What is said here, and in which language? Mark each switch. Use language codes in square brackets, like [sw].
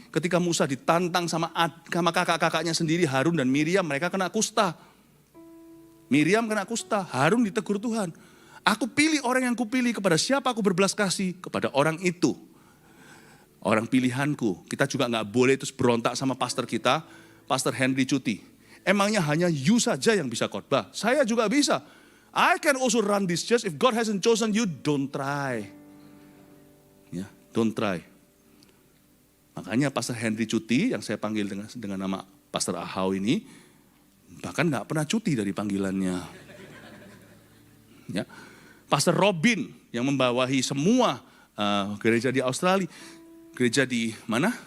[id] Ketika Musa ditantang sama kakak-kakaknya sendiri, Harun dan Miriam, mereka kena kusta. Miriam kena kusta, Harun ditegur Tuhan. Aku pilih orang yang kupilih, kepada siapa aku berbelas kasih, kepada orang itu. Orang pilihanku. Kita juga nggak boleh terus berontak sama pastor kita, Pastor Henry cuti. Emangnya hanya you saja yang bisa khotbah? Saya juga bisa. [en] I can also run this church. If God hasn't chosen you, don't try. Ya, don't try. [id] Makanya Pastor Henry cuti, yang saya panggil dengan nama Pastor Ahau ini, bahkan nggak pernah cuti dari panggilannya. Ya. Pastor Robin yang membawahi semua gereja di Australia, gereja di mana?